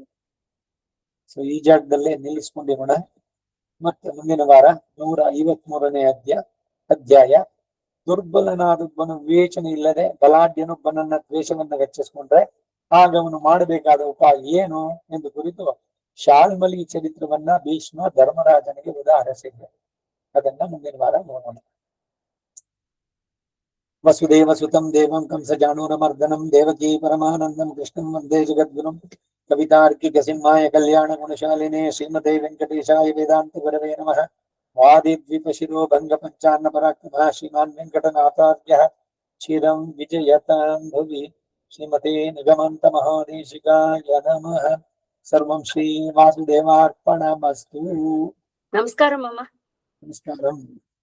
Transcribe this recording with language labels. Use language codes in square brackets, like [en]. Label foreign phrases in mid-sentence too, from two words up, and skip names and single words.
[kn] ಸೊ ಈ ಜಾಗದಲ್ಲೇ ನಿಲ್ಲಿಸ್ಕೊಂಡಿರೋಣ. ಮತ್ತೆ ಮುಂದಿನ ವಾರ 153ನೇ ಅಧ್ಯಾಯ. ದುರ್ಬಲನಾದೊಬ್ಬನು ವಿವೇಚನೆ ಇಲ್ಲದೆ ಬಲಾಢ್ಯನೊಬ್ಬನನ್ನ ದ್ವೇಷವನ್ನ ಹೆಚ್ಚಿಸ್ಕೊಂಡ್ರೆ ಆಗ ಅವನು ಮಾಡಬೇಕಾದ ಉಪಾಯ ಏನು ಎಂದು ಕುರಿತು ಶಾಲ್ಮಲಿ ಚರಿತ್ರವನ್ನ ಭೀಷ್ಮ ಧರ್ಮರಾಜನಿಗೆ ಉದಾಹರಿಸಿದ್ದೆ. ಅದನ್ನ ಮುಂದಿನ ವಾರ ನೋಡೋಣ. [sa] वसुदेव सुतं देवं कंसचाणूरमर्दनं देवकी परमानन्दं कृष्णं वन्दे जगद्गुरुं. कवितार्किक सिंहाय कल्याण गुणशालिने श्रीमते वेङ्कटेशाय वेदान्त गुरवे नमः. वादिद्विप शिरो भङ्ग पञ्चानन पराक्रम श्रीमान् वेङ्कटनाथार्य चिरं विजयतां भुवि. श्रीमते निगमान्त महादेशिकाय नमः. सर्वं श्री वासुदेवार्पणमस्तु. [kn] ನಮಸ್ಕಾರ ಮಾಮ. ನಮಸ್ಕಾರಂ.